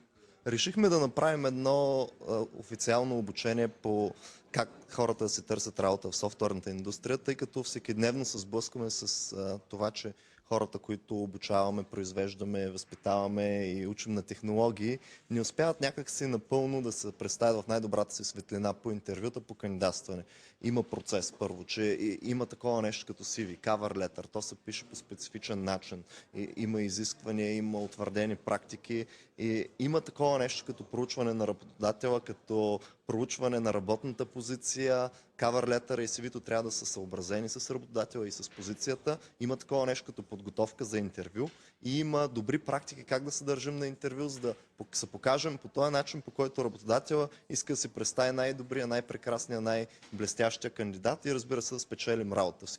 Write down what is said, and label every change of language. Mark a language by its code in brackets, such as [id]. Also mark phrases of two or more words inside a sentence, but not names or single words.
[bg] Решихме да направим едно официално обучение по как хората да се търсят работа в софтуерната индустрия, тъй като всекидневно се сблъскваме с това, че хората, които обучаваме, произвеждаме, възпитаваме и учим на технологии, не успяват някакси напълно да се представят в най-добрата си светлина по интервюта, по кандидатстване. Има процес първо, че има такова нещо като CV, [en] cover letter, [bg] то се пише по специфичен начин. Има изисквания, има утвърдени практики и има такова нещо като проучване на работодателя, като проучване на работната позиция. [en] Cover letter [bg] и CV-то трябва да са съобразени с работодателя и с позицията. Има такова нещо като подготовка за интервю и има добри практики как да се държим на интервю, за да се покажем по този начин, по който работодателя иска да си представи най-добрия, най-прекрасния, най-блестящия кандидат и, разбира се, да спечелим работа си.